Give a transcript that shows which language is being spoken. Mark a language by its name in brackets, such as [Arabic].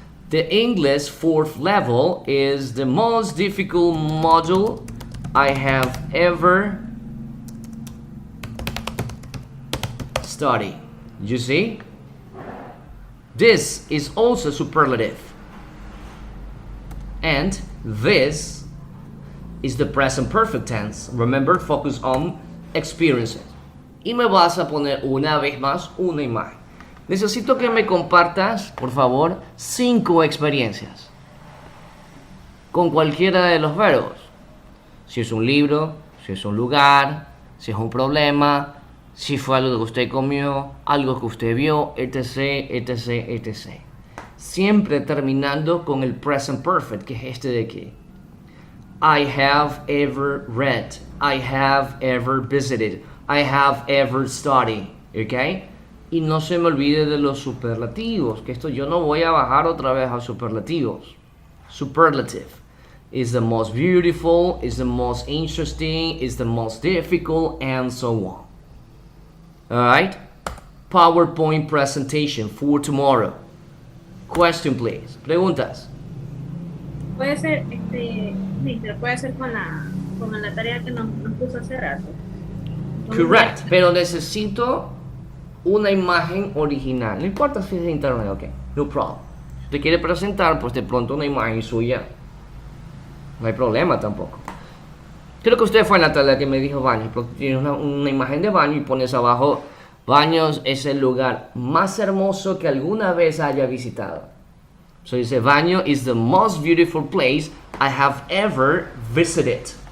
[English] The English 4th level is the most difficult module I have ever studied. You see? This is also superlative. And this is the present perfect tense. Remember, focus on experiences. [Spanish] Y me vas a poner una vez más una imagen. Necesito que me compartas, por favor, 5 experiencias. Con cualquiera de los verbos. Si es un libro, si es un lugar, si es un problema, si fue algo que usted comió, algo que usted vio, etc, etc, etc. Siempre terminando con el present perfect, que es este de aquí. [English] I have ever read. I have ever visited. I have ever studied. ¿Ok? [Spanish] Y no se me olvide de los superlativos, que esto yo no voy a bajar otra vez a superlativos. [English] Superlative is the most beautiful, is the most interesting, is the most difficult, and so on. Alright? PowerPoint presentation for tomorrow. Question, please. Preguntas. [Spanish] Puede ser, Mister, puede ser con la tarea que nos puso hace rato. [English] Correct. [Spanish] Pero necesito una imagen original. No importa si es de internet, ok. No problem. Si te quiere presentar, pues de pronto una imagen suya. No hay problema tampoco. Creo que usted fue Natalia que me dijo baño. Tienes una imagen de baño y pones abajo: baños es el lugar más hermoso que alguna vez haya visitado. [English] So dice: baño is the most beautiful place I have ever visited.